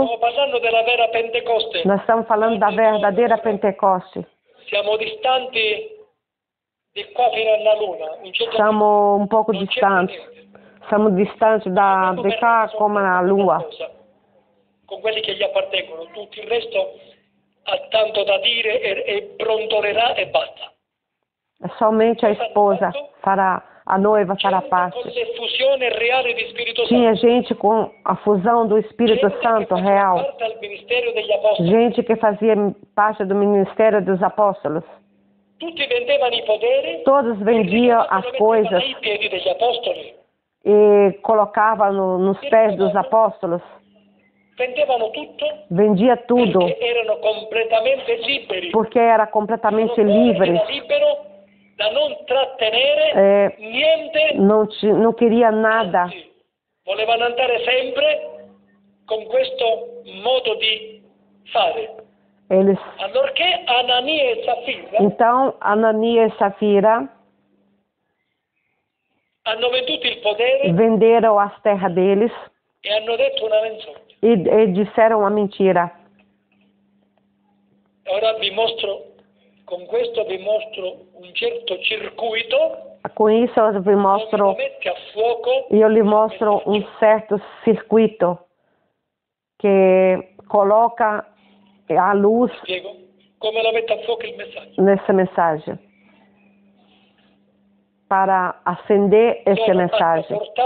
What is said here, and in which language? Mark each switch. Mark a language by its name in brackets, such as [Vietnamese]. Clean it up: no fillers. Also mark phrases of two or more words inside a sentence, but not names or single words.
[Portuguese] Nós estamos falando da verdadeira Pentecoste. Estamos um pouco distantes. Estamos distantes de cá como na Lua. [Italian] Com quelli che gli appartengono, tutto il resto ha tanto da dire e brontolerà e basta. [Portuguese] Somente a esposa fará. A noiva fará parte. Tinha gente com a fusão do Espírito Santo real. Gente que fazia parte do ministério dos apóstolos. Todos vendiam as coisas e colocavam nos pés dos apóstolos. Vendia tudo. Porque era completamente livre. Não queria nada. [Italian] Volevano andare sempre con questo modo di fare. Allorché Anania e Safira, [Portuguese] então, Anania e Safira [Italian] hanno venduto il potere, [Portuguese] venderam as terras deles [Italian] e hanno detto una menzogna. [Portuguese] E disseram uma mentira. [Italian] Ora con questo vi mostro un certo circuito. [Portuguese] Com isso eu lhe mostro um certo circuito que coloca a luz nessa mensagem, para acender essa mensagem.